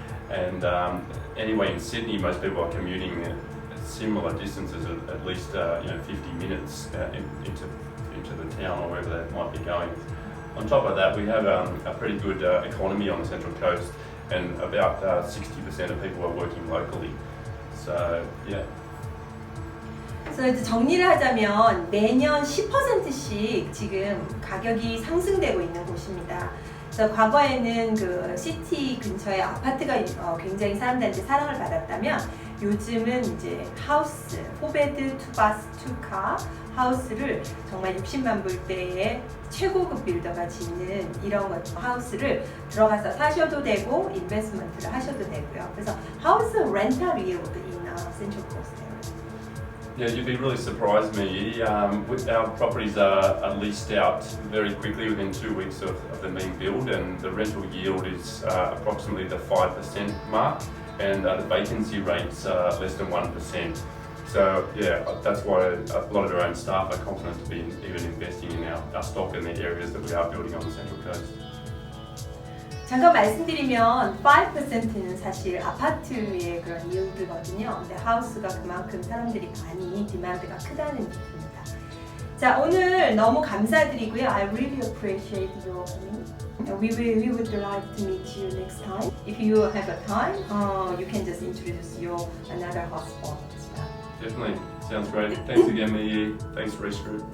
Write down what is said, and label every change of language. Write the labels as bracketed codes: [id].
[en] And anyway, in Sydney, most people are commuting at similar distances, at least 50 minutes into the town or wherever they might be going. On top of that, we have a pretty good economy on the Central Coast, and about 60% of people are working locally. So, yeah. [ko] 그래서 이제 정리를 하자면 매년 10%씩 지금 가격이 상승되고 있는 곳입니다. 그래서 과거에는 그 시티 근처에 아파트가 굉장히 사람들한테 사랑을 받았다면 요즘은 이제 하우스, 4베드, 2바스, 2카 하우스를 정말 60만 불대의 최고급 빌더가 짓는 이런 하우스를 들어가서 사셔도 되고 인베스트먼트를 하셔도 되고요. 그래서 하우스 렌탈 [en] yield in Central Coast area. Yeah, you'd be really surprised, me. Our properties are leased out very quickly within 2 weeks of them being built, and the rental yield is approximately the 5% mark, and the vacancy rate's less than 1%. So yeah, that's why a lot of our own staff are confident to be even investing in our stock in the areas that we are building on the Central Coast. [ko] 잠깐 말씀드리면 5%는 사실 아파트의 그런 yield거든요. 근데 하우스가 그만큼 사람들이 많이 디만드가 크다는 얘기입니다. 자, 오늘 너무 감사드리고요. [en] I really appreciate your coming. We would like to meet you next time. If you have a time, you can just introduce your another hotspot as well. Definitely, sounds great. Thanks again, Mia. Thanks, Risk Group.